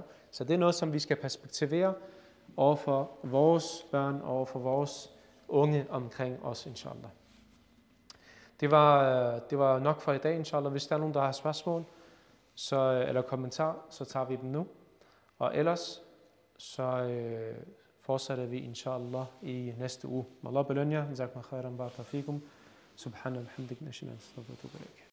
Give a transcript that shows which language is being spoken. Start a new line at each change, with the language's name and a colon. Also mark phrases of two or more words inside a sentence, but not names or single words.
Danish: Så det er noget, som vi skal perspektivere over for vores børn, over for vores unge omkring os, inshallah. Det var nok for i dag, inshallah. Hvis der er nogen, der har spørgsmål eller kommentar, så tager vi dem nu. Og ellers så fortsætter vi, inshallah, i næste uge. Allah belønner jer.
Arabic: جزاكم خيرا، بارك الله فيكم. سبحان الله، حمدك، نشينا، أستغفرك.